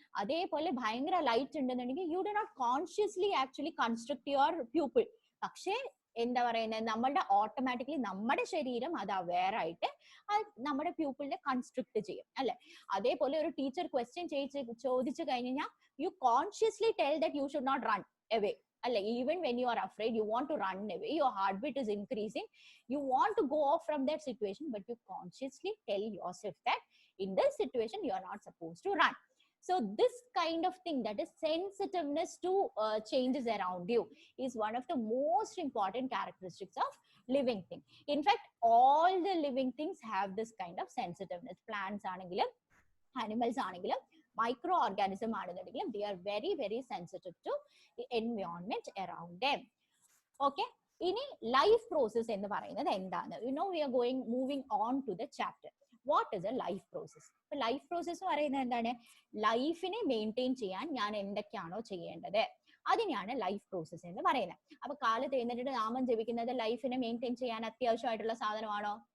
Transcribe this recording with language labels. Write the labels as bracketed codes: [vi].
[ml] അതേപോലെ ഭയങ്കര ലൈറ്റ് ഉണ്ടെന്നുണ്ടെങ്കിൽ [en] you do not consciously actually construct your pupil, [ml] പക്ഷേ എന്താ പറയുന്നത്, നമ്മളുടെ ഓട്ടോമാറ്റിക്കലി നമ്മുടെ ശരീരം അത് അവെയർ ആയിട്ട് നമ്മുടെ പ്യൂപ്പിളിനെ കൺസ്ട്രക്ട് ചെയ്യും അല്ലെ. അതേപോലെ ഒരു ടീച്ചർ ക്വസ്റ്റ്യൻ ചോദിച്ചു കഴിഞ്ഞാൽ [en] You consciously tell that you should not run away അല്ലെ. even when you are afraid, you want to run away, your heartbeat is increasing, you want to go off from that situation, but you consciously tell yourself that in this situation you are not supposed to run. So this kind of thing, that is sensitiveness to changes around you, is one of the most important characteristics of living thing. In fact, all the living things have this kind of sensitiveness. Plants ആണെങ്കിലും animals ആണെങ്കിലും [ml] micro organism ആണെന്നുണ്ടെങ്കിലും [en] they are very very sensitive to the environment around them. [ml] Okay, ഇനി life process എന്ന് പറയുന്നത് എന്താണ്? [en] we are moving on to the chapter. What is a life process? [ml] ഇപ്പൊ life process എന്ന് പറയുന്നത് എന്താണ്? ലൈഫിനെ മെയിൻറ്റെയിൻ ചെയ്യാൻ ഞാൻ എന്തൊക്കെയാണോ ചെയ്യേണ്ടത് അതിനെയാണ് ലൈഫ് പ്രോസസ് എന്ന് പറയുന്നത്. അപ്പൊ കാലത്ത് എഴുന്നേറ്റിട്ട് നാമം ജപിക്കുന്നത് ലൈഫിനെ മെയിൻറ്റെയിൻ ചെയ്യാൻ അത്യാവശ്യമായിട്ടുള്ള സാധനമാണോ?